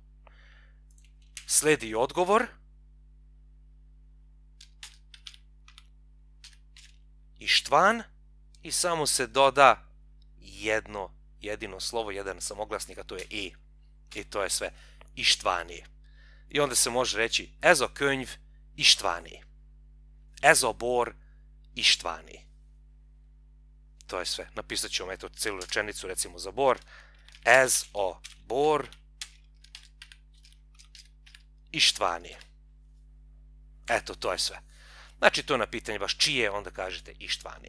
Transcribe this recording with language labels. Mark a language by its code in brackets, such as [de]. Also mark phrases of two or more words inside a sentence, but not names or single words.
[sr] Sledi odgovor. Ištvan i samo se doda jedino slovo, jedan samoglasnik, a to je i. I to je sve. Ištvani. I onda se može reći [hu] ezo könyv Ištvani. Ezo bor Ištvani. [sr] To je sve. Napisat ću vam celu rečenicu recimo za bor. [hu] Ez o bor Ištvani. [sr] Eto, to je sve. Znači, to na pitanje baš čije, onda kažete Ištvani.